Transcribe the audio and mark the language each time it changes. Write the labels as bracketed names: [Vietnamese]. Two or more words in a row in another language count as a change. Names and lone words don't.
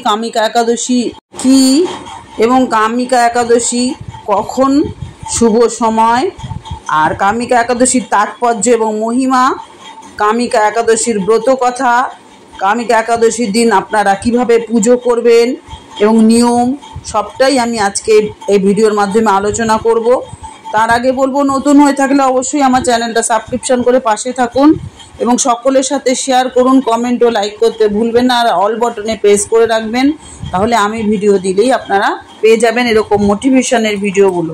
[Bangla] কামিকা একাদশী কী এবং কামিকা একাদশী কখন শুভ সময় ঔর কামিকা একাদশীর তাৎপর্য এবং মহিমা, কামিকা একাদশীর ব্রত কথা, কামিকা একাদশীর দিন আপনারা কিভাবে পুজো করবেন এবং নিয়ম সবটাই আমি আজকে এই ভিডিওর মাধ্যমে আলোচনা করব। তার আগে বলবো নতুন হয়ে থাকলে অবশ্যই আমার চ্যানেলটা সাবস্ক্রিপশন করে পাশে থাকুন এবং সকলের সাথে শেয়ার করুন, কমেন্ট ও লাইক করতে ভুলবেন না, আর অল বাটনে প্রেস করে রাখবেন, তাহলে আমি ভিডিও দিলেই আপনারা পেয়ে যাবেন এরকম মোটিভেশনের ভিডিওগুলো।